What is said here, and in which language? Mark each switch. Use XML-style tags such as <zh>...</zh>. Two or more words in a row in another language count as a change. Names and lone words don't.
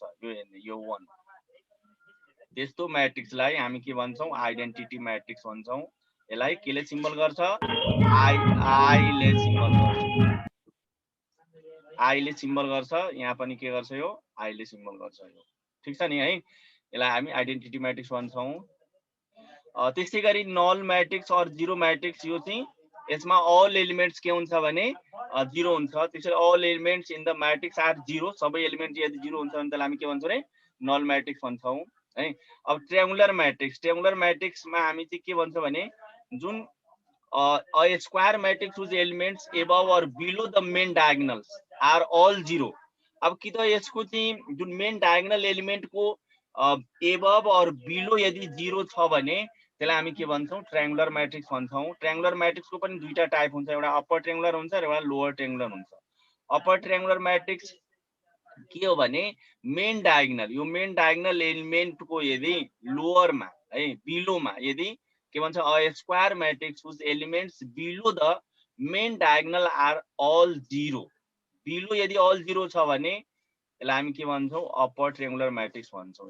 <ne>यो हेर्ने यो 1 त्यस्तो मैट्रिक्सलाई हामी के भन्छौँ</ne> <en>identity matrix</en> <ne>भन्छौँ। यसलाई केले सिम्बल गर्छ आई ले सिम्बल गर्छ। आई ले सिम्बल गर्छ यहाँ पनि के गर्छ यो आई ले सिम्बल गर्छ यो। ठीक छ नि है। यसलाई हामी</ne> <en>identity matrix</en> <ne>भन्छौँ। त्यसै गरी</ne> <en>null matrix</en> <ne>और</ne> <en>zero matrix</en> <ne>यो चाहिँ यसमा</ne> <en>all elements</en> <ne>के हुन्छ भने 0 हुन्छ। त्यसैले</ne> <en>all elements in the matrix are 0</en> <ne>सबै एलिमेन्ट यदि 0 हुन्छ भने त्यसलाई हामी के भन्छौँ रे</ne> <en>null matrix</en> <ne>भन्छौँ है। अब</ne> <en>triangular matrix</en> <ne>हामी चाहिँ के भन्छौँ भने जुन</ne> <en>a square matrix whose elements above or below the main diagonals are all 0।</en> <ne>अब कि त यसको चाहिँ जुन</ne> <en>main diagonal element</en> <ne>को एबभ और बिलो यदि 0 छ भने त्यसलाई हामी के भन्छौँ</ne> <en>triangular matrix</en> <ne>भन्छौँ।</ne> <en>triangular matrix</en> <ne>को पनि दुईटा टाइप हुन्छ एउटा</ne> <en>upper triangular</en> <ne>हुन्छ र एउटा</ne> <en>lower triangular</en> <ne>हुन्छ।</ne> <en>upper triangular matrix</en> <ne>के हो भने</ne> <en>main diagonal,</en> <ne>यो</ne> <en>main diagonal element</en> <ne>को यदि लोअर मा है बिलो मा यदि के भन्छ</ne> <en>a square matrix whose elements below the main diagonal are all 0,</en> <ne>बिलो यदि अल 0 छ भने यसलाई हामी के भन्छौं</ne> <en>upper triangular matrix</en> <ne>भन्छौं।</ne>